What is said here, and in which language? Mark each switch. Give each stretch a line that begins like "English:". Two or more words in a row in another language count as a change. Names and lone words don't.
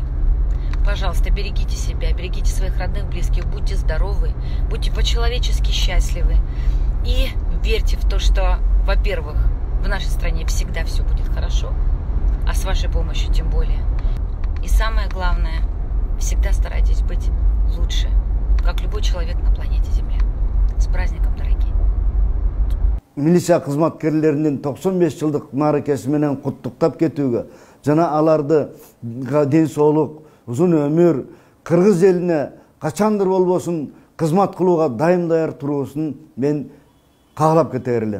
Russian: Пожалуйста, берегите себя, берегите своих родных, близких, будьте здоровы, будьте по-человечески счастливы и верьте в то, что, во-первых, в нашей стране всегда все будет хорошо, а с вашей помощью тем более. И самое главное, всегда старайтесь быть лучше, как любой человек на планете Земля. С праздником, дорогие!
Kyrgyz: Милиция кызматкерлеринин 95 жылдык мааракеси менен куттуктап кетүүгө жана аларды ден соолук, узун өмүр, кыргыз элине качандыр болбосун кызмат кылууга дайым туруусун мен каалап кете берелем.